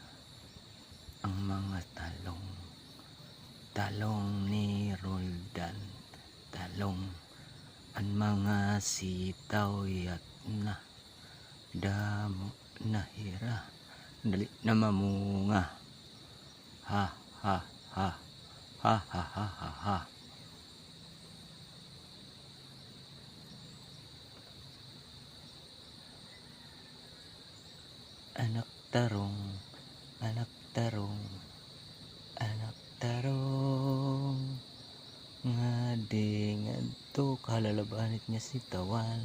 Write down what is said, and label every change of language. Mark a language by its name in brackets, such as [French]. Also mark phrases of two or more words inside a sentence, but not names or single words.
[Waray] Ang mga talong ni Roldan, ang mga sitaw yat na, damo na hira, dali na mamunga. Ha ha ha ha ha ha ha ha. [Cebuano] Anak tarong, ngadto kalalabanit niya si tawan.